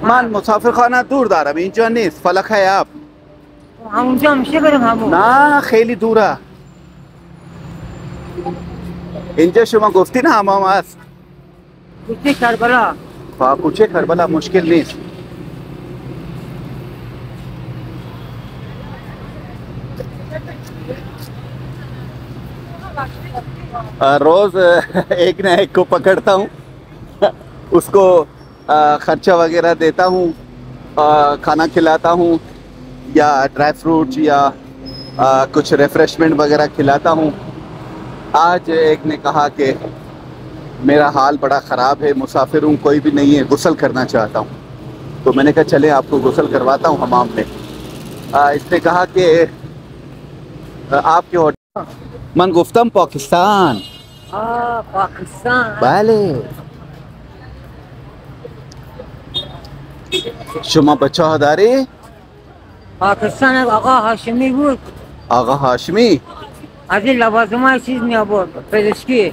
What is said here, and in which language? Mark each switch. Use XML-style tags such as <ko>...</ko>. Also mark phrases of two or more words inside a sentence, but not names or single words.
<fa>من مسافرخانه دور دارم اینجا نیست. فلک حیاب. همونجا میشه بریم همون؟ نه خیلی دوره. اینجا شما گفتین حمام است. کوچه کربلا. کوچه کربلا مشکل نیست.</fa> <hi>रोज एक न एक को पकड़ता हूँ, उसको खर्चा वगैरह देता हूँ, खाना खिलाता हूँ या</hi> <en>dry fruit</en> <hi>या कुछ रिफ्रेशमेंट वगैरह खिलाता हूँ। आज एक ने कहा कि मेरा हाल बड़ा ख़राब है, मुसाफिर हूँ, कोई भी नहीं है, गुस्ल करना चाहता हूँ। तो मैंने कहा चले आपको गुस्ल करवाता हूँ हमाम में। इसने कहा कि आपके होटल</hi> <fa>من گفتم پاکستان. پاکستان. بله. شما بچه ها داری؟ پاکستان آقا هاشمی بود. آقا هاشمی؟ از این لوازم های چیز می آورد پزشکی.</fa>